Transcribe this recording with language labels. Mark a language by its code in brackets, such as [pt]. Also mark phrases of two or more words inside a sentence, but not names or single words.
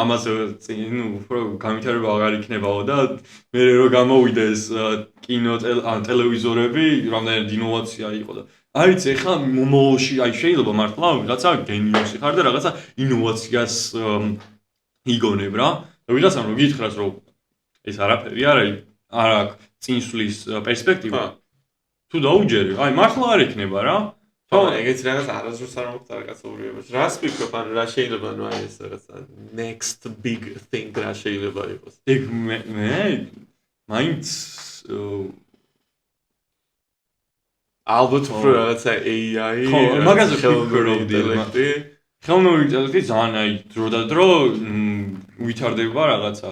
[ka] ამაზე უფრო განვითარება აღარ იქნებაო და მე რო გამოვიდა ეს კინო ტელევიზორები რამდენად ინოვაცია იყო და არიც ეხლა მომავალში აი შეიძლება მართლა რაღაცა გენიოსი ხარ და რაღაცა ინოვაციას იგონებ რა და ვიღაცამ რო გითხრას რომ ეს არაფერი არ აქვს წინსვლის პერსპექტივა თუ დაუჯერე აი მართლა არ იქნება რა ხო, ეგეც რაღაც არასდროს არ მოხდა კაცობრიობაში. რას ვფიქრობ, ანუ რა შეიძლება ანუ აი ეს რაღაცა [en] next big thing [ka] რა შეიძლება იყოს. ეგ მე მაინც ალბათ უფრო რაღაცა AI ხო, მაგაზე ვფიქრობდი. ხელოვნური ინტელექტი ძალიან აი დრო და დრო ვითარდება რაღაცა.